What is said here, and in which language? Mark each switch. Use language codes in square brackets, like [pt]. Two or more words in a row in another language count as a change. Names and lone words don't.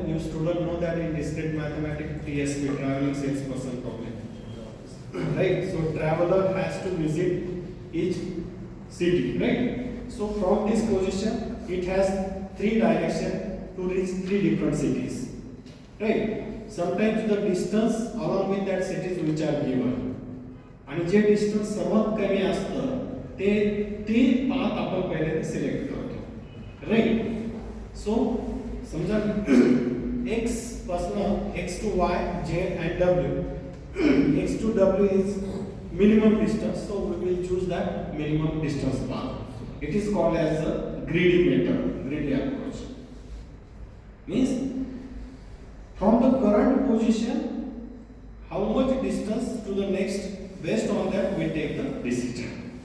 [en] You students know that in discrete mathematics, TSP, traveling salesperson problem, right? So traveler has to visit each city, right? So from this position, it has 3 directions to reach 3 different cities, right? Sometimes the distance along with that cities which are given, [mr] आणि जे डिस्टन्स सर्वात कमी असतं ते पाथ आपण पहिले सिलेक्ट करतो, राईट? सो समजा x पासून [en] x to y, z and w. X to w is minimum distance. So we will choose that minimum distance path. It is called as a greedy method, greedy approach. Means from the current position, how much distance to the next, based on that we take the decision.